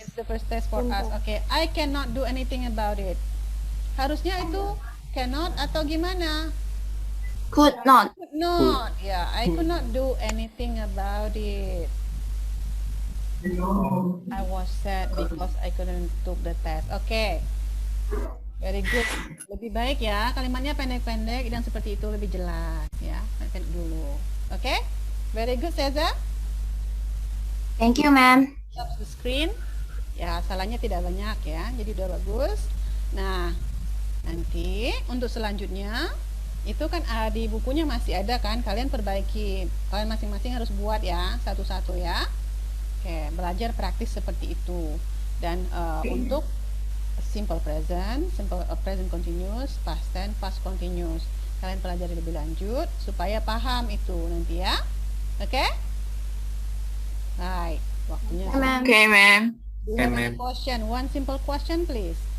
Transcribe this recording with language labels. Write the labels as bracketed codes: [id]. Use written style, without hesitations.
[en] It's the first test for us. Okay, I cannot do anything about it. [id] Harusnya itu cannot atau gimana? [en] Could not. Could not. Yeah, I could not do anything about it. I was sad because I couldn't took the test. Okay. Very good. [id] Lebih baik ya, kalimatnya pendek-pendek dan seperti itu lebih jelas ya. Pendek dulu. Oke? [en] Very good, [id] Seza. [en] Thank you, ma'am. Stop the screen. [id] Ya, salahnya tidak banyak ya. Jadi udah bagus. Nah, nanti untuk selanjutnya itu kan di bukunya masih ada kan, kalian perbaiki. Kalian masing-masing harus buat ya, satu-satu ya. Oke, belajar praktis seperti itu. Dan untuk [en] simple present, present continuous, past tense, past continuous. [id] Kalian pelajari lebih lanjut supaya paham itu nanti ya. Oke? Right. Waktunya. [en] Oke, ma'am. Do you Okay, have any ma'am. question? One simple question, please.